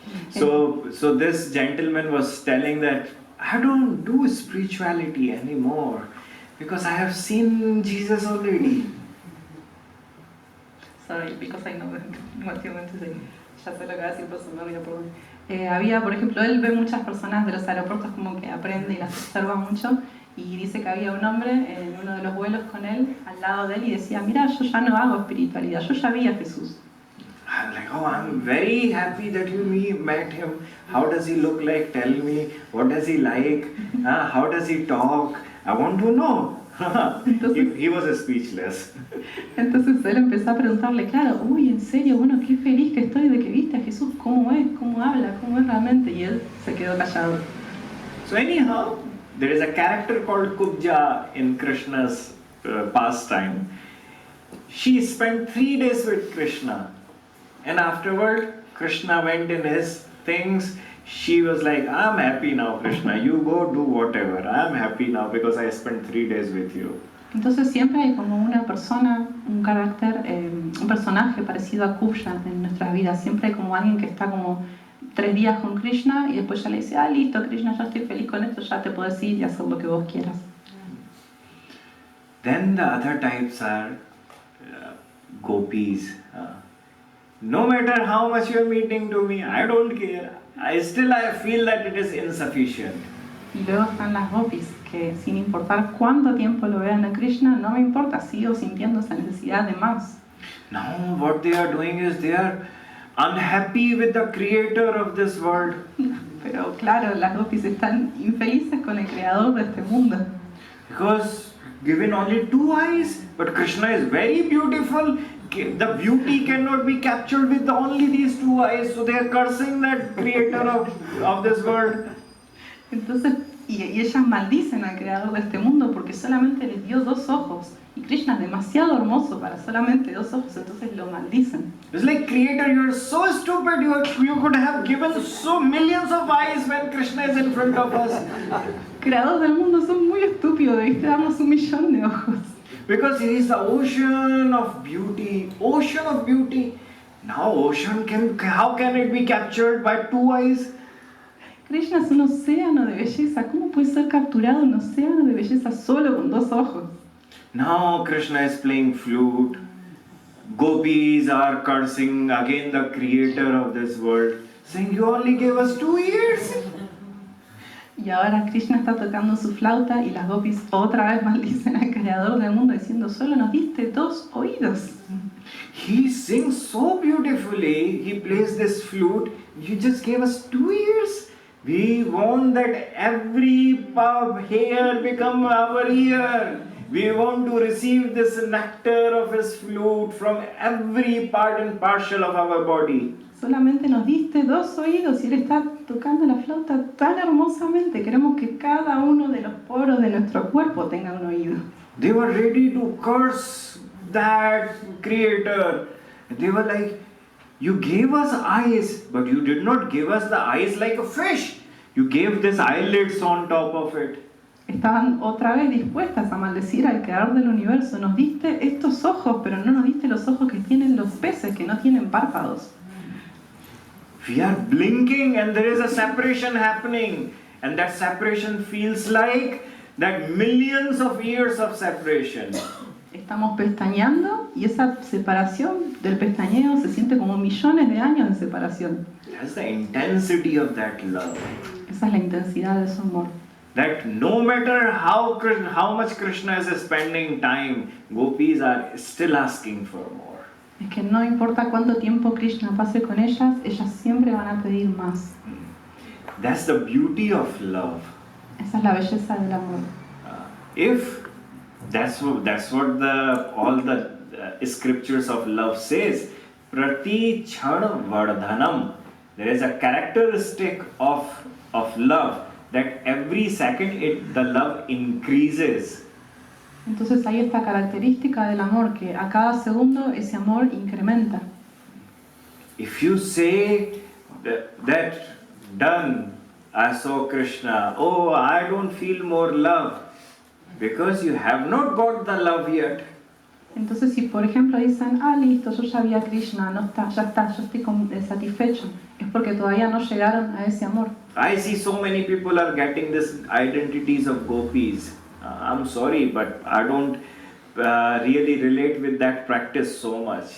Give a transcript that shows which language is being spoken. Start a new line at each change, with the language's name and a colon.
English: So this gentleman was telling that I don't do spirituality anymore because I have seen Jesus already. Sorry, because I know what you want to say.
Spanish: Ya sé lo que va a decir, pero se me olvidó por dónde. Había, por ejemplo, él ve muchas personas de los aeropuertos como que aprende y las observa mucho, y dice que había un hombre en uno de los vuelos con él, al lado de él, y decía, mira, yo ya no hago espiritualidad, yo ya vi a Jesús.
English: I'm like, I'm very happy that you met him. How does he look like? Tell me. What does he like? How does he talk? I want to know.
Spanish: Entonces,
English: he was speechless.
Spanish: Entonces él empezó a preguntarle, claro, uy, en serio, bueno, qué feliz que estoy de que viste a Jesús, cómo es, cómo habla, cómo es realmente, y él se quedó callado.
English: So anyhow, there is a character called Kubja in Krishna's pastime. She spent 3 days with Krishna, and afterward, Krishna went in his things. She was like, I'm happy now, Krishna, you go do whatever. I'm happy now because I spent 3 days with you.
Spanish: Entonces siempre hay como una persona, un carácter, un personaje parecido a Kubja en nuestras vidas. Siempre hay como alguien que está como 3 días con Krishna y después ya le dice, listo, Krishna, ya estoy feliz con esto, ya te puedes ir y hacer lo que vos quieras.
English: Then the other types are gopis. No matter how much you are meeting to me, I don't care. I feel that it is insufficient.
Spanish: Y luego están las gopis, que sin importar cuánto tiempo lo vean a Krishna, no me importa, sigo sintiendo esa necesidad de más.
English: Now what they are doing is they are unhappy with the creator of this world.
Spanish: Pero claro, las gopis están infelices con el creador de este mundo.
English: Because given only 2 eyes, but Krishna is very beautiful. The beauty cannot be captured with only these 2 eyes, so they are cursing that creator of this world.
Spanish: Entonces, y ellas maldicen al creador de este mundo porque solamente les dio 2 ojos. Y Krishna es demasiado hermoso para solamente 2 ojos, entonces lo maldicen.
English: It's like, Creator, you are so stupid, you could have given so millions of eyes when Krishna is in front of us.
Spanish: Creador del mundo, son muy estúpidos, debiste darnos 1.000.000 de ojos.
English: Because he is the ocean of beauty. Ocean of beauty. Now how can it be captured by 2 eyes?
Spanish: Krishna es un océano de belleza. ¿Cómo puede ser capturado un océano de belleza solo con 2 ojos?
English: Now Krishna is playing flute. Gopis are cursing again the creator of this world, saying, you only gave us 2 ears.
Spanish: Y ahora Krishna está tocando su flauta y las gopis otra vez maldicen al creador del mundo diciendo, solo nos diste 2 oídos.
English: He sings so beautifully, he plays this flute, you just gave us 2 ears. We want that every hair become our ear. We want to receive this nectar of his flute from every part and parcel of our body.
Spanish: Solamente nos diste 2 oídos y él está tocando la flauta tan hermosamente. Queremos que cada uno de los poros de nuestro cuerpo tenga un oído.
English: They were ready to curse that creator. They were like, you gave us eyes, but you did not give us the eyes like a fish. You gave this eyelids on top of it.
Spanish: Estaban otra vez dispuestas a maldecir al creador del universo. Nos diste estos ojos, pero no nos diste los ojos que tienen los peces, que no tienen párpados.
English: We are blinking and there is a separation happening. And that separation feels like that millions of years of separation.
Spanish: Estamos pestañeando y esa separación del pestañeo se siente como millones de años de separación.
English: That's the intensity of that love.
Spanish: Esa es la intensidad de su amor.
English: That no matter how much Krishna is spending time, gopis are still asking for more.
Spanish: Es que no importa cuánto tiempo Krishna pase con ellas, ellas siempre van a pedir más.
English: That's the beauty of love.
Spanish: Esa es la belleza del amor.
English: If that's what all the scriptures of love says,
Sanskrit: prati chana vardhanam.
English: There is a characteristic of love that every second the love increases.
Spanish: Entonces hay esta característica del amor que a cada segundo ese amor incrementa.
English: If you say that done, I saw Krishna, oh, I don't feel more love, because you have not got the love yet.
Spanish: Entonces si por ejemplo dicen, listo, yo ya vi a Krishna, ya está, yo estoy satisfecho, es porque todavía no llegaron a ese amor.
English: I see so many people are getting this identities of gopis. I'm sorry, but I don't really relate with that practice so much.